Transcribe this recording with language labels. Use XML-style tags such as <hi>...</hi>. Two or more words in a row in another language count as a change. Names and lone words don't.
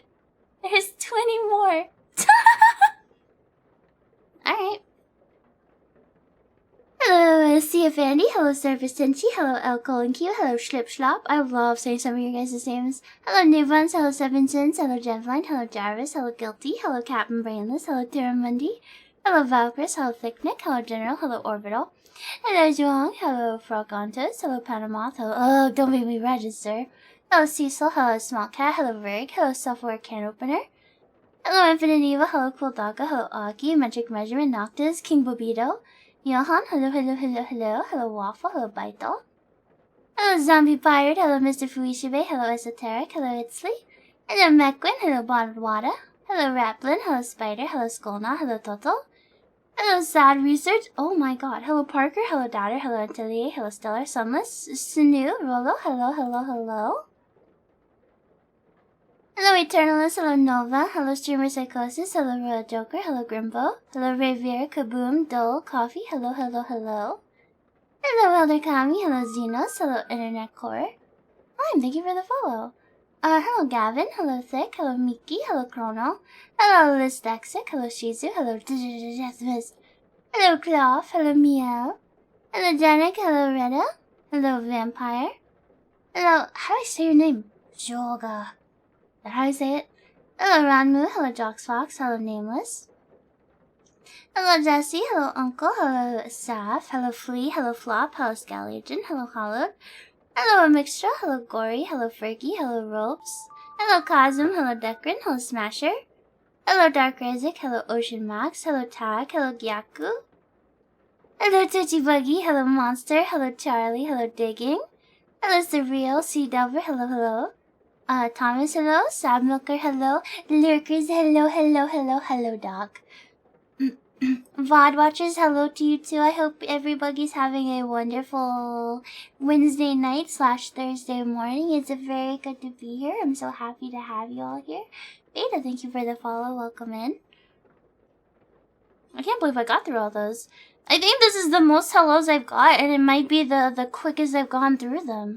<en>There's 20 more. Alright. Hello, Sea of Andy. Hello, Surface Tenchi. Hello, El Colin Q. Hello, Schlip Schlop. I love saying some of your guys' names. Hello, Newbuns. Hello, Seven Sins. Hello, Jevline. Hello, Jarvis. Hello, Guilty. Hello, Captain Brainless. Hello, Terramundi. Hello, Valkyris. Hello, Thicknick. Hello, General. Hello, Orbital. Hello, Zhuang. Hello, Frogontos. Hello, Panamoth. Hello, oh, don't make me register. Hello, Cecil. Hello, Small Cat. Hello, Verg. Hello, Software Can Opener. Hello, Infinite Eva. Hello, Cool Dogga. Hello, Aki. Metric Measurement. Noctis. King Bobito. Johan. Hello, hello, hello, hello. Hello, Waffle. Hello, Baito. Hello, Zombie Pirate. Hello, Mr. Fuishibe. Hello, Esoteric. Hello, Itzley. Hello, Mequin. Hello, Bottled Water. Hello, Raplin. Hello, Spider. Hello, Skolna. Hello, Toto. Hello, Sad Research. Oh my god. Hello, Parker. Hello, Daughter. Hello, Atelier. Hello, Stellar. Sunless. Sinu. Rolo. Hello, hello, hello. Hello, Eternalist. Hello, Nova. Hello, Streamer Psychosis. Hello, Royal Joker. Hello, Grimbo. Hello, Ravier. Kaboom. Dole. Coffee. Hello, hello, hello. Hello, Elder Kami. Hello, Xenos. Hello, Internet Core. Hi, thank you for the follow. Hello, Gavin. Hello, Thick. Hello, Miki. Hello, Chrono. Hello, Listexic. Hello, Shizu. Hello, Deathmist. Hello, Cloth. Hello, Meow. Hello, Janik. Hello, Retta. Hello, Vampire. Hello, how do I say your name? Joga. Is that how I say it? Hello, Ranmu. Hello, Joxfox. Hello, Nameless. Hello, Jesse. Hello, Uncle. Hello, Saf. Hello, Flea. Hello, Flop. Hello, Scallion. Hello, Hollowed. Hello, Mixtra. Hello, Gory. Hello, Fergie. Hello, Ropes. Hello, Cosm. Hello, Dekrin. Hello, Smasher. Hello, Dark Razik. Hello, Ocean Max. Hello, Tag. Hello, Gyaku. Hello, Touchy Buggy. Hello, Monster. Hello, Charlie. Hello, Digging. Hello, Surreal, C-Dubber, hello. Thomas, hello. Sab Milker, hello. Lurkers, hello, Doc. VOD watchers, hello to you too. I hope everybody's having a wonderful Wednesday night / Thursday morning. It's very good to be here. I'm so happy to have you all here. Beta, thank you for the follow. Welcome in. I can't believe I got through all those. I think this is the most hellos I've got, and it might be the quickest I've gone through them.</en>